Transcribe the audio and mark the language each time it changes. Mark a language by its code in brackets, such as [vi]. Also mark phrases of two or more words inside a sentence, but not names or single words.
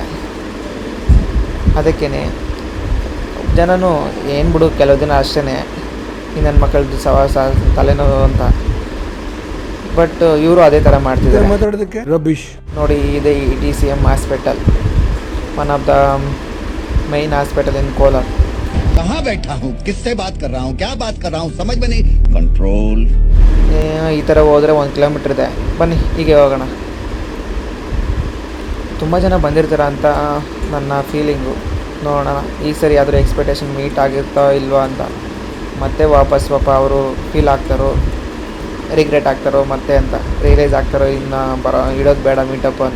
[kn] ಅದಕ್ಕೇ ಜನನೂ ಏನು ಬಿಡು, ಕೆಲವು ದಿನ ಅಷ್ಟೇ, ಈ ನನ್ನ ಮಕ್ಕಳದ್ದು ಸವಾಸ ತಲೆನೋವು ಅಂತ. ಬಟ್ ಇವರು ಅದೇ ಥರ ಮಾಡ್ತಿದ್ದಾರೆ. ಮಾತಾಡೋದಕ್ಕೆ ರಬೀಶ್ ನೋಡಿ, ಇದೆ ETCM ಹಾಸ್ಪಿಟಲ್, [en] one of the main hospital in Kolar. [hi] कहाँ बैठा हूँ, किससे बात कर रहा हूँ, क्या बात कर रहा हूँ, समझ में नहीं. कंट्रोल. [kn] ಈ ಥರ ಹೋದರೆ 1 ಕಿಲೋಮೀಟ್ರ್ ಇದೆ. ಬನ್ನಿ ಹೀಗೆ ಹೋಗೋಣ. ತುಂಬ ಜನ ಬಂದಿರ್ತಾರೆ ಅಂತ ನನ್ನ ಫೀಲಿಂಗು. ನೋಡೋಣ ಈ ಸರಿ ಯಾವ್ದಾದ್ರು [en] expectation meet [kn] ಆಗಿರ್ತಾ ಇಲ್ವಾ ಅಂತ. ಮತ್ತೆ ವಾಪಸ್ ಅವರು ಫೀಲ್ ಆಗ್ತಾರೋ, ರಿಗ್ರೆಟ್ ಆಗ್ತಾರೋ ಮತ್ತೆ ಅಂತ, ರಿಯಲೈಸ್ ಆಗ್ತಾರೋ ಇನ್ನು ಇಡೋದು ಬೇಡ ಮೀಟಪ್ಪು ಅಂತ.